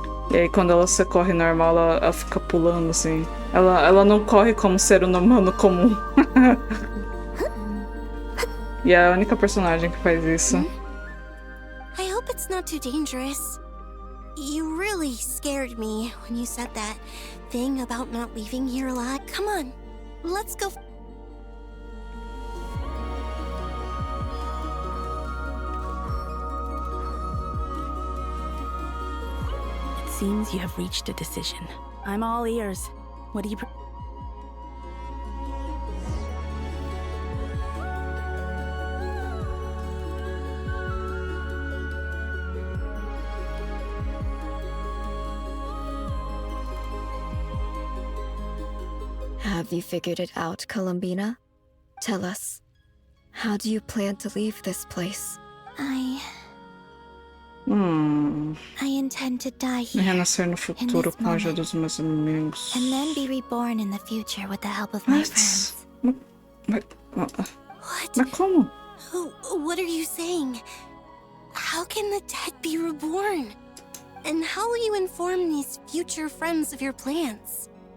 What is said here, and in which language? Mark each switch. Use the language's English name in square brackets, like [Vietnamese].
[Portuguese] E aí quando você corre normal, ela fica pulando assim. Ela não corre como ser humano comum. E é a única personagem que faz isso. [English] I hope it's not too dangerous. You really scared me when you said that thing about not leaving here alive. Come on. Let's go. It seems you have reached a decision. I'm all ears. What do you... Have you figured it out, Columbina? Tell us. How do you plan to leave this place? I intend to die here, [Portuguese] Renascer no futuro com a ajuda dos meus inimigos. [English] and then be reborn in the future with the help of my friends. [Portuguese] Mas [English] What? [Portuguese] como? [English] What are you saying? How can the dead be reborn? And how will you inform these future friends of your plans?